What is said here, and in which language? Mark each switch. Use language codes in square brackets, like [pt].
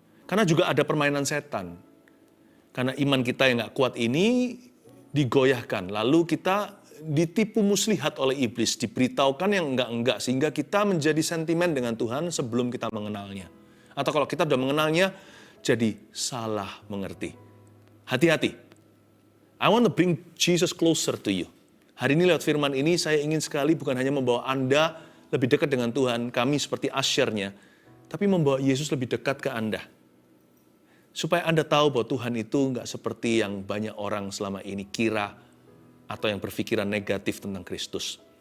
[id] Karena juga ada permainan setan. Karena iman kita yang gak kuat ini digoyahkan. Lalu kita ditipu muslihat oleh iblis. Diberitahukan yang enggak-enggak. Sehingga kita menjadi sentimen dengan Tuhan sebelum kita mengenalnya. Atau kalau kita sudah mengenalnya, jadi salah mengerti. Hati-hati. [en] I want to bring Jesus closer to you. [id] Hari ini lewat firman ini saya ingin sekali bukan hanya membawa Anda lebih dekat dengan Tuhan, kami seperti asyarnya, tapi membawa Yesus lebih dekat ke Anda. Supaya Anda tahu bahwa Tuhan itu nggak seperti yang banyak orang selama ini kira atau yang berpikiran negatif tentang Kristus.